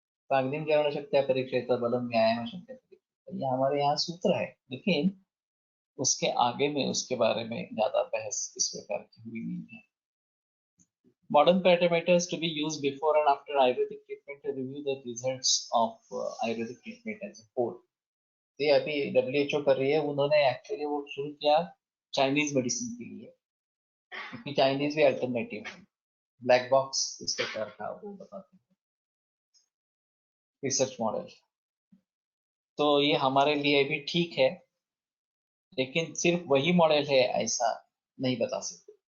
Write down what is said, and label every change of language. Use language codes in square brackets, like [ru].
[hi] तो [sa] अग्नि ज्ञान शक्ति परीक्षित [hi] बलम व्यायाम शक्ति परीक्षित, ये हमारे यहाँ सूत्र है, लेकिन उसके आगे में उसके बारे में ज्यादा बहस इस प्रकार की हुई नहीं है। [en] Modern parameters to be used before and after Ayurvedic treatment to review the results of Ayurvedic treatment as a whole. [hi] ये अभी WHO कर रही है, उन्होंने एक्चुअली वो शुरू किया चाइनीज मेडिसिन के लिए, क्योंकि चाइनीज भी अल्टरनेटिव है, ब्लैक बॉक्स इस प्रकार का वो बताते हैं रिसर्च मॉडल। तो ये हमारे लिए भी ठीक है, लेकिन सिर्फ वही मॉडल है ऐसा नहीं बता सकते।